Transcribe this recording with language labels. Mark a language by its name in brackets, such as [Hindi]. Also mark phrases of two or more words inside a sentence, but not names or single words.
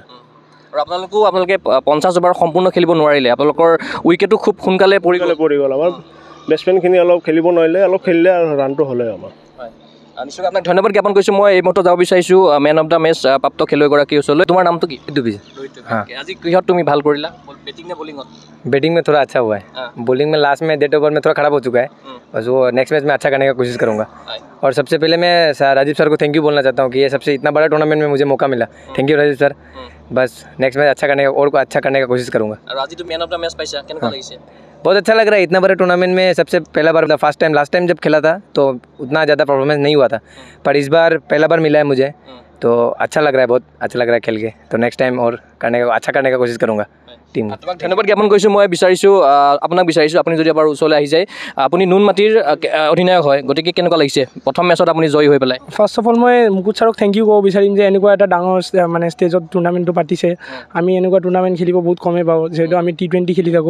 [Assamese] আৰু আপোনালোকে 50 অভাৰ সম্পূৰ্ণ খেলিব নোৱাৰিলে, আপোনালোকৰ উইকেটো খুব সোনকালে পৰি গ'ল। আমাৰ বেটছমেনখিনি অলপ খেলিব নোৱাৰিলে, অলপ খেলিলে আৰু ৰানটো হ'লে আমাৰ। নিশ্চয়কৈ আপোনাক ধন্যবাদ জ্ঞাপন কৰিছোঁ। মই এইমতে যাব বিচাৰিছোঁ [English] man of the match [Assamese] প্ৰাপ্ত খেলুৱৈগৰাকীৰ ওচৰলৈ। তোমাৰ নামটো কি? আজি কিহত তুমি ভাল কৰিলা, বেটিং নে বলিঙত? [Hindi] बैटिंग में थोड़ा अच्छा हुआ है, बॉलिंग में लास्ट में [English] dead over [Hindi] में थोड़ा खराब हो चुका है। बस वो [English] next match [Hindi] में अच्छा करने का कोशिश करूँगा। और सबसे पहले मैं राजीव सर को [English] thank you [Hindi] बोलना चाहता हूँ कि ये सबसे इतना बड़ा टूर्नामेंट में मुझे मौका मिला। [English] thank you [Hindi] राजीव सर। बस [English] next match [Hindi] अच्छा करने का और अच्छा करने का कोशिश करूँगा। आज तो [English] man of the match [Hindi] पैसा केनका लगी से? बहुत अच्छा लग रहा है। इतना बड़े टूर्नामेंट में सबसे पहला बार, [English] first time, last time [Hindi] जब खेला था तो उतना ज़्यादा परफॉर्मेंस नहीं हुआ था, पर इस बार पहला बार मिला है मुझे, तो अच्छा लग रहा है, बहुत अच्छा लग रहा है खेल के। तो [English] next time [Hindi] और अच्छा करने का कोशिश करूँगा टीम। [Assamese] ধন্যবাদ জ্ঞাপন কৰিছোঁ। মই বিচাৰিছোঁ আপোনাক আপুনি যদি এবাৰ ওচৰলৈ আহি যায়। আপুনি নুনমাটিৰ অধিনায়ক হয়, গতিকে কেনেকুৱা লাগিছে প্ৰথম মেচত আপুনি জয়ী হৈ পেলাই? [English] first of all [Assamese] মই মুকুট ছাৰক [English] thank you [Assamese] ক'ব বিচাৰিম যে এনেকুৱা এটা ডাঙৰ মানে ষ্টেজত টুৰ্ণামেণ্টটো পাতিছে। আমি এনেকুৱা টুৰ্ণামেণ্ট খেলিব বহুত কমেই পাওঁ, যিহেতু আমি T20 খেলি থাকোঁ।